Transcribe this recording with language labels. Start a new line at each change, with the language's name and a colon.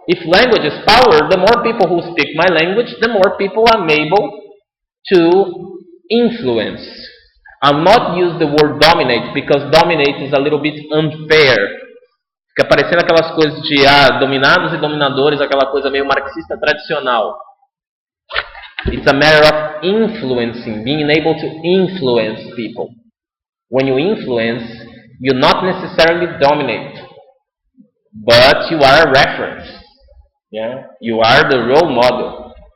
English: If language is power, the more people who speak my language, the more people I'm able to influence. I'll not use the word dominate, because dominate is a little bit unfair.
Portuguese: Fica parecendo aquelas coisas de dominados e dominadores, aquela coisa meio marxista tradicional.
English: It's a matter of influencing, being able to influence people. When you influence, you not necessarily dominate, but you are a reference. Yeah? You are the role model.